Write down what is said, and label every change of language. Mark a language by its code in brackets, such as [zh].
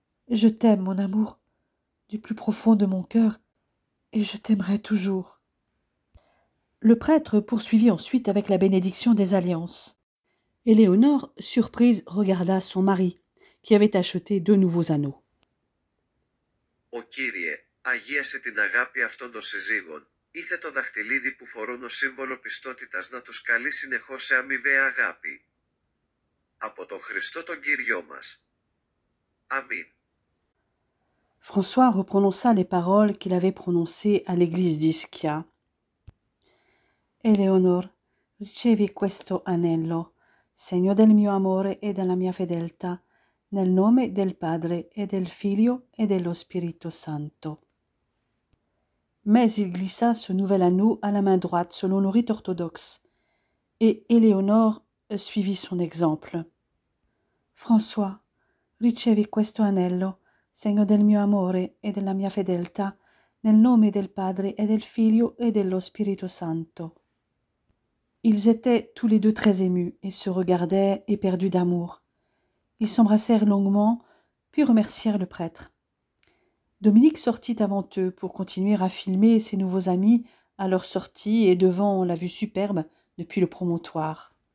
[fr] Je t'aime, mon amour, du plus profond de mon cœur, et je t'aimerai toujours. Le prêtre poursuivit ensuite avec la bénédiction des alliances. Éléonore, surprise, regarda son mari, qui avait acheté 2 nouveaux anneaux. [el] «Ο Κύριε, αγίασε την αγάπη αυτών των συζύγων. Ήθε το δαχτυλίδι που φορούν ως σύμβολο πιστότητας να τους καλεί συνεχώς σε αμοιβαία αγάπη. Από τον Χριστό τον Κύριό μας. Αμήν». [fr] François reprononça les paroles qu'il avait prononcées à l'église d'Ischia. [it] Eleonor, ricevi questo anello, segno del mio amore e della mia fedeltà, nel nome del Padre e del Figlio e dello Spirito Santo. [fr] Mais il glissa ce nouvel anneau à la main droite selon le rite orthodoxe, et Éléonore suivit son exemple. [it] François, ricevi questo anello, segno del mio amore e della mia fedeltà, nel nome del Padre e del Figlio e dello Spirito Santo. [fr] Ils étaient tous les deux très émus et se regardaient éperdus d'amour. Ils s'embrassèrent longuement, puis remercièrent le prêtre. Dominique sortit avant eux pour continuer à filmer ses nouveaux amis à leur sortie et devant la vue superbe depuis le promontoire.